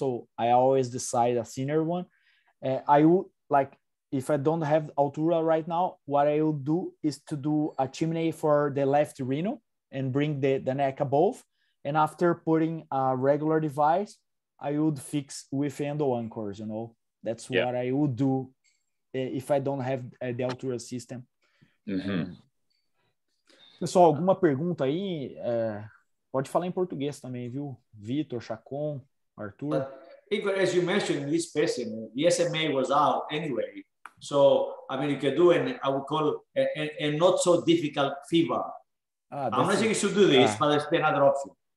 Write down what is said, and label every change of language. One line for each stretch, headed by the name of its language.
English: So I always decide a thinner one. I would like, if I don't have Altura right now, what I will do is to do a chimney for the left renal and bring the neck above. And after putting a regular device, I would fix with endo anchors, That's what I would do if I don't have the Altura system.
Portuguese: Pessoal, alguma pergunta aí? Pode falar em português também, viu? Vitor, Chacon, Arthur.
English: Igor, as you mentioned in this person, the SMA was out anyway. So, you can do I would call a not so difficult fever. I'm not saying you should do this, but it's another option.